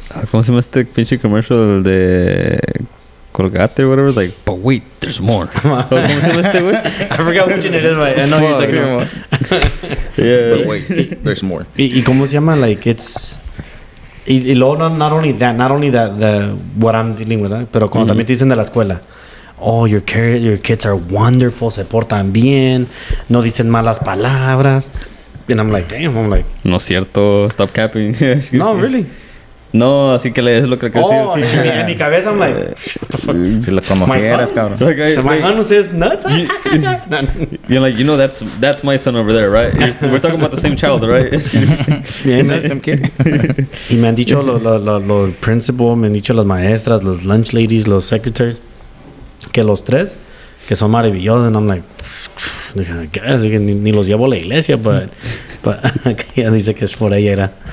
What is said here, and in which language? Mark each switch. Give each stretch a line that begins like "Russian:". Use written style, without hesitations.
Spanish: ¿Cómo se llama este pinche commercial de Colgate
English: or whatever? Like, but wait, there's more.
Spanish: ¿Cómo se llama este, güey?
English: I forgot which one it is, but I know you're talking about. Yeah. But wait, there's more.
Spanish: ¿Y cómo se llama? Like, it's... Y luego,
English: not only that, what I'm dealing with,
Spanish: pero cuando también te dicen de la escuela, oh,
English: your kids are wonderful,
Spanish: se portan bien, no dicen malas palabras.
English: And I'm like, damn,
Spanish: No es cierto,
English: stop capping. no, really?
Spanish: No, así que es lo que decir.
English: Oh,
Spanish: en mi cabeza,
English: I'm like, what the fuck?
Spanish: Si lo conocieras, cabrón.
English: So my son says nuts? You're like, that's my son over there, right? We're talking about the same child, right? Yeah, That's some kid.
Spanish: y me han dicho los principal, me han dicho las maestras, los lunch ladies, los secretaries, que los tres, que son maravillosos.
English: And I'm like, I guess,
Spanish: ni los llevo a la iglesia, but ella dice que es por ella era.